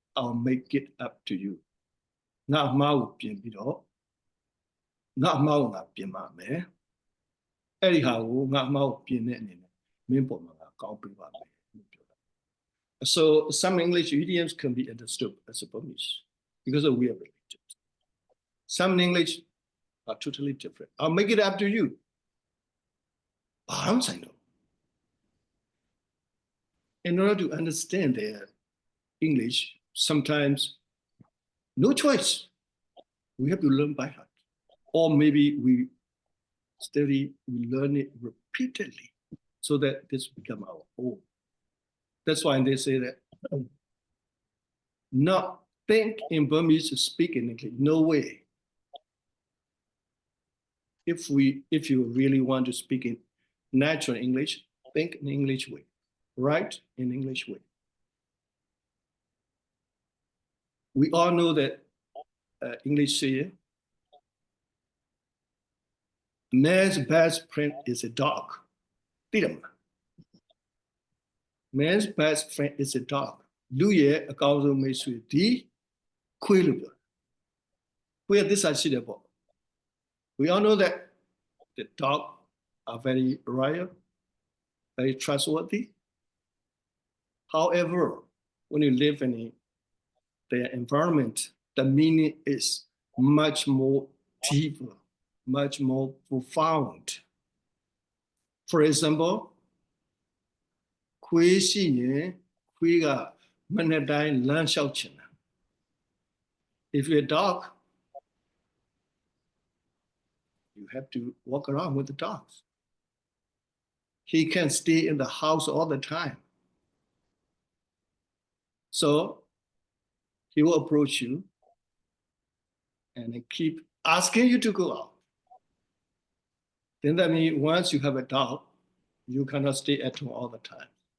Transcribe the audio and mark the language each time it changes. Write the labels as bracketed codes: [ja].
[en] I'll make it up to you. [my] ငါအမှားကိုပြင်ပြီးတော့ငါအမှားကိုငါပြင်ပါမယ်အဲ့ဒီဟာကိုငါအမှားကိုပြင်တဲ့အနေနဲ့မင်းပေါ်မှာငါကောင်းပေးပါမယ်လို့ပြောတာ [en] So some English idioms can be understood as a Burmese because we are related. Some English are totally different. I'll make it up to you. I know. In order to understand their English, sometimes no choice. We have to learn by heart. Or maybe we learn it repeatedly so that this become our own. That's why they say that not think in Burmese to speak in English. No way. If you really want to speak in natural English, think in English way. Write in English way. We all know that English say man's best friend is a dog. Man's best friend is a dog. [my] လူရဲ့အကောင်းဆုံးမိတ်ဆွေဒီခွေးလို့ပြောခွေးရဲ့သစ္စာရှိတယ်ပေါ့ [en] We all know that the dogs are very loyal, very trustworthy. However, when you live in their environment, the meaning is much more deeper, much more profound. For example, [my] ခွေးရှိရင်ခွေးကမနေ့တိုင်းလမ်းလျှောက်ချင်တာ [en] If you're a dog, you have to walk around with the dogs. He can't stay in the house all the time. So he will approach you and keep asking you to go out. Then that means once you have a dog, you cannot stay at home all the time.